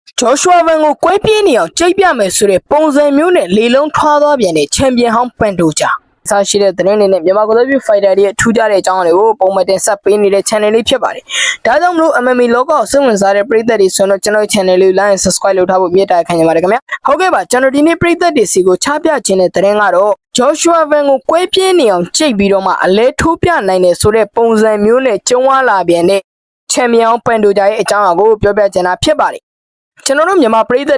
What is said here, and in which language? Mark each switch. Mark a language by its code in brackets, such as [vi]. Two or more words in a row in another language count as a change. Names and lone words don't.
[my] Joshua Vanကွဲပြင်းနေအောင်ကြိတ်ပြမယ်ဆိုတဲ့ပုံစံမျိုးနဲ့လေလုံးထွားသွားပြန်တဲ့ချန်ပီယံဟောင်းပန်တိုဂျာအစားရှိတဲ့သတင်းတွေနဲ့မြန်မာကိုယ်စားပြုဖိုက်တာတွေရဲ့ထူးခြားတဲ့အကြောင်းတွေကိုပုံမှန်တင်ဆက်ပေးနေတဲ့ channel လေးဖြစ်ပါတယ်။ဒါကြောင့်မလို့ MMA လောကကိုစိတ်ဝင်စားတဲ့ပရိသတ်တွေဆိုတော့ကျွန်တော် channel လေး [en] like and subscribe [my] လုပ်ထားဖို့မြတ်တာခံနေပါတယ်ခင်ဗျာ။ဟုတ်ကဲ့ပါကျွန် တော်ဒီနေ့ပရိသတ်တွေစီကိုချပြခြင်းတဲ့သတင်းကတော့ Joshua Vanကိုကွဲပြင်းနေအောင်ကြိတ်ပြီးတော့မှအလဲထိုးပြနိုင်တယ်ဆိုတဲ့ပုံစံမျိုးနဲ့ကျုံသွားလာပြန်တဲ့ချန်ပီယံပန်တိုဂျာရဲ့အကြောင်းအရာကိုပြောပြချင်တာဖြစ်ပါတယ်။ကျွန်တော်တို့မြန်မာပရိသတ်